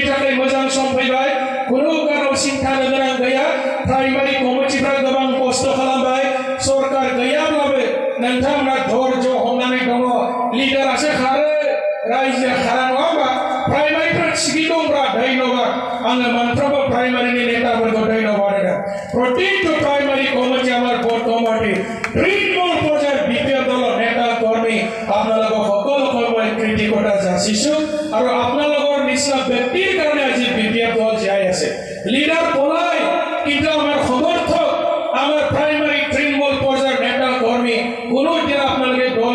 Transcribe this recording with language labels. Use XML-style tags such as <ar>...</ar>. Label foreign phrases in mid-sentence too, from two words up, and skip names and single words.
<brx>थाखाय मोजां सम फैबाय खुनु कारनाव सिन्था गोनां गैया प्राइमारि कमिटिफ्रा गोबां खस्थ' खालामबाय सरकार गैयाब्लाबो नोंथांमोना धैर्य हमनानै दङ लिडारासो खारो रायजोआ खारा नङा होमबा प्राइमारिफ्रा थिगै दंब्रा धन्यबाद आङो मोनफ्रोमबो प्राइमारिनि नेताफोरखौ धन्यबाद होदों प्रतिটো प्राइमारी कमिटी</brx> <as>আমার বর্তমানে তৃণমূল পর্যায়ের বিপিএফ দলৰ নেতা কৰ্মী আপোনালোকক সকলোকে মই কৃতজ্ঞতা যাচিছো আৰু আপোনালোকৰ নিচিনা ব্যক্তিৰ কাৰণে আজি বিপিএফ দল জীয়াই আছে লিডাৰ পলাই কিন্তু আমাৰ সমৰ্থক আমাৰ প্ৰাইমাৰী তৃণমূল পৰ্যায়েৰ নেতা কৰ্মী কোনো দিন আপোনালোকে দল</as>